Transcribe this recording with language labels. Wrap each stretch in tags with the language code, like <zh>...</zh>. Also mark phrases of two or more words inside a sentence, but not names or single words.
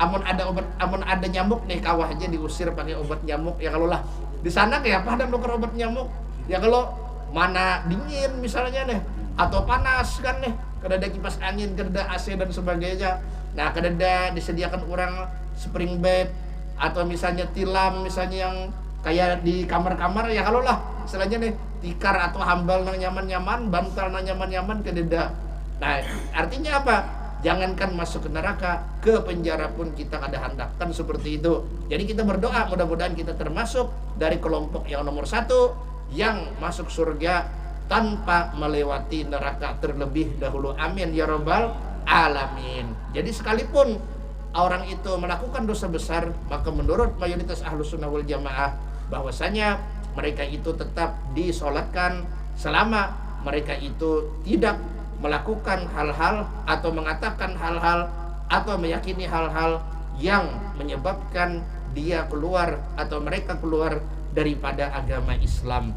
<id>Amun ada nyamuk nih, kawah aja diusir pakai obat nyamuk. Ya kalau lah di sana kayak apa ada nuker obat nyamuk. Ya kalau mana dingin misalnya nih, atau panas kan nih, kada ada kipas angin, kada ada AC dan sebagainya. Nah, kada ada disediakan orang spring bed atau misalnya tilam misalnya yang kayak di kamar-kamar. Ya kalau lah istilahnya nih tikar atau hambal nang nyaman-nyaman, bantal nang nyaman-nyaman, kada ada. Nah, artinya apa? Jangankan masuk ke neraka, ke penjara pun kita</id> <bjn>kada handakkan</bjn> <id>seperti itu. Jadi kita berdoa mudah-mudahan kita termasuk dari kelompok yang nomor 1 yang masuk surga tanpa melewati neraka terlebih dahulu.</id> <ar>Amin ya rabbal alamin.</ar> <id>Jadi sekalipun orang itu melakukan dosa besar, maka menurut mayoritas</id> <ar>Ahlus Sunnah wal Jamaah</ar> <id>bahwasanya mereka itu tetap disolatkan selama mereka itu tidak melakukan hal-hal atau mengatakan hal-hal atau meyakini hal-hal yang menyebabkan dia keluar atau mereka keluar daripada agama Islam.</id>